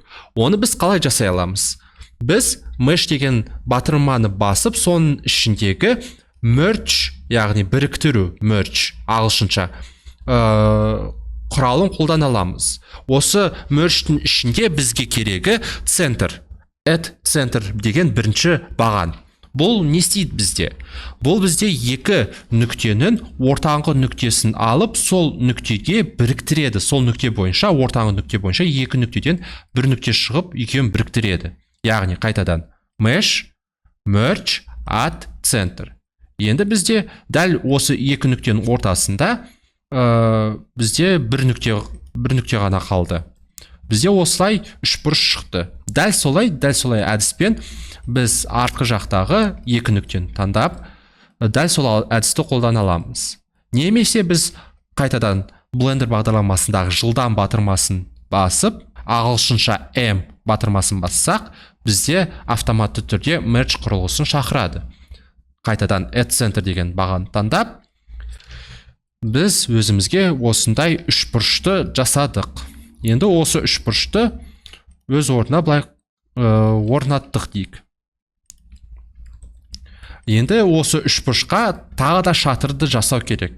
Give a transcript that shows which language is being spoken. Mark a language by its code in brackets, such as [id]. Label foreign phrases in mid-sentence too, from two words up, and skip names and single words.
[kk] Оны біз қалай жасай аламыз? Біз mesh деген батырманы басып, соның ішіндегі merge, яғни біріктіру, merge ағылшынша құралын қолдана аламыз. Осы merge'тің ішінде бізге керегі [en] center, add center [kk] деген бірінші баған. Бұл не істейді бізде? Бұл бізде 2 нүктенің ортаңғы нүктесін алып, сол нүктеге біріктіреді. Сол нүкте бойынша, ортаңғы нүкте бойынша 2 нүктеден 1 нүкте шығып, екеуін біріктіреді. Яғни қайтадан [en] mesh, merge, add center. [kk] Енді бізде дәл осы 2 нүктенің ортасында бізде 1 нүкте ғана қалды. Бізде осылай үшбұрыш шықты. Дәл солай әдіспен біз артқы жақтағы 2 нүктені таңдап, дәл сол әдісті қолдана аламыз. Немесе біз қайтадан Blender бағдарламасындағы жылдам батырмасын басып, ағылшынша M батырмасын бассақ, бізде автоматты түрде merge құрылғысын шақырады. Қайтадан [en] add center [kk] деген бағаны таңдап, біз өзімізге осындай үшбұрышты жасадық. Енді осы үшбұрышты өз орнына былай орнаттық дейік. Енді осы үшбұрышқа тағы да шатырды жасау керек.